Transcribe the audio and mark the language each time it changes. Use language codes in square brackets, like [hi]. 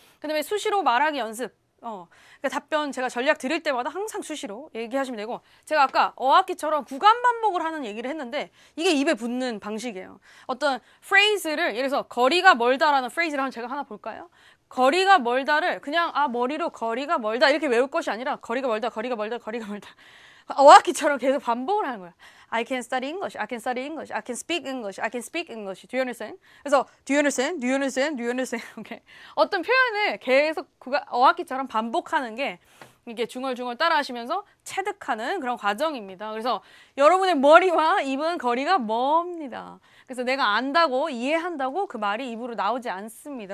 [ko] 그 다음에 수시로 말하기 연습. 그러니까 답변 제가 전략 드릴 때마다 항상 수시로 얘기하시면 되고 제가 아까 어학기처럼 구간 반복을 하는 얘기를 했는데 이게 입에 붙는 방식이에요. 어떤 프레이즈를 예를 들어서 거리가 멀다라는 프레이즈를 제가 하나 볼까요? 거리가 멀다를 그냥 머리로 거리가 멀다 이렇게 외울 것이 아니라 거리가 멀다. 어학기처럼 계속 반복을 하는 거야. [en] I can study English, I can study English, I can speak English, I can speak English. Do you understand? [ko] 그래서 [en] do you understand? Do you understand? Do you understand? Okay. [ko] 어떤 표현을 계속 어학기처럼 반복하는 게 이게 중얼중얼 따라하시면서 체득하는 그런 과정입니다. 그래서 여러분의 머리와 입은 거리가 멉니다. 그래서 내가 안다고 이해한다고 그 말이 입으로 나오지 않습니다.